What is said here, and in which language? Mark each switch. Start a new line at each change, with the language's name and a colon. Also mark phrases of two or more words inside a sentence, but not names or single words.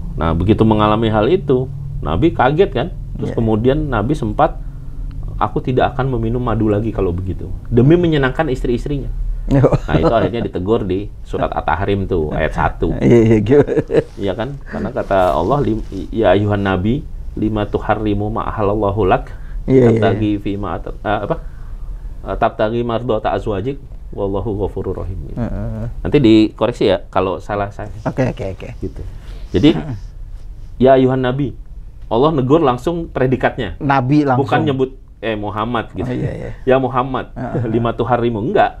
Indonesian: Nah begitu mengalami hal itu, Nabi kaget kan. Terus kemudian Nabi sempat, aku tidak akan meminum madu lagi kalau begitu, demi menyenangkan istri-istrinya. Nah itu akhirnya ditegur di surat At-Tahrim tuh ayat 1. Iya kan? Karena kata Allah,
Arabic: يا أيها النبي لم تحرم ما أحل الله لك تبتغي في ما تبتغي مرضات أزواجك والله غفور رحيم.
Indonesian: Nanti dikoreksi ya kalau salah saya. Oke. Gitu. Jadi
Arabic: يا أيها النبي,
Indonesian: Allah negur langsung predikatnya. Nabi langsung. Bukan nyebut Muhammad gitu.
Arabic: يا محمد لم تحرم,
Indonesian: enggak.